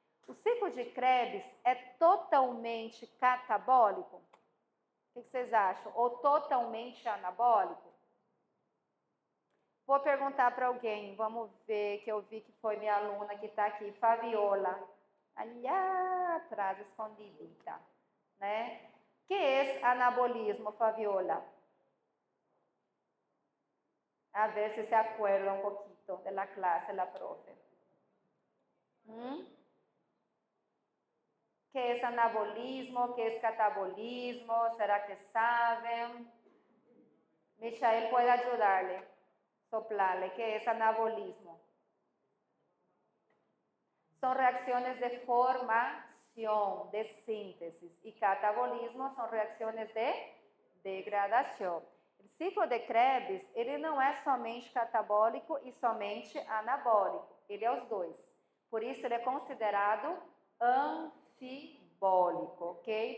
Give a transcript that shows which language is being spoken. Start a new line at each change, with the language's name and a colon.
Portuguese: O ciclo de Krebs é totalmente catabólico? O que vocês acham? Ou totalmente anabólico? Vou perguntar para alguém, vamos ver, que eu vi que foi minha aluna que está aqui, Fabiola. Ali atrás, escondidita, né?
Spanish: ¿Qué es anabolismo, Fabiola? A ver si se acuerda un poquito de la clase, la profe. ¿Qué es anabolismo? ¿Qué es catabolismo? ¿Será que saben? Michael puede ayudarle, soplarle. ¿Qué es anabolismo? Son reacciones de formación, de síntesis. Y catabolismo son reacciones de degradação.
Portuguese: O ciclo de Krebs, ele não é somente catabólico e somente anabólico. Ele é os dois. Por isso, ele é considerado anfibólico, ok?